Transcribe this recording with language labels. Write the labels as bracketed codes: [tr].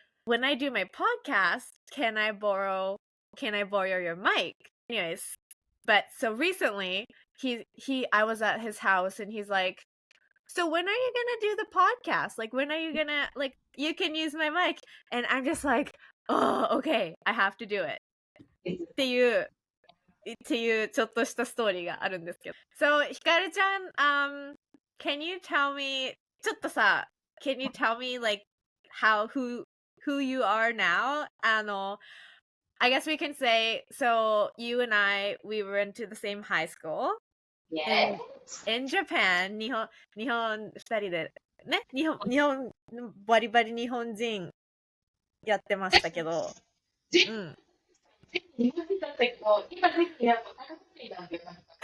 [en] When I do my podcast, can I borrow your mic? Anyways, but so recently I was at his house and he's like, so when are you gonna do the podcast? Like, when are you gonna, like, you can use my mic? And I'm just like, oh, okay, I have to do it. [ja] っていうちょっとしたストーリーがあるんですけど。 [en] So, ひかるちゃん、can you tell me, [ja] ちょっとさ、 [en] can you tell me, like, who you are now? I guess we can say, so you and we went to the same high school. Yes. In Japan, [ja] 日本二人でね、日本バリバリ日本人やってましたけど、うん。日本人だったけど、今ぜひやっぱ高くてなんてなんか。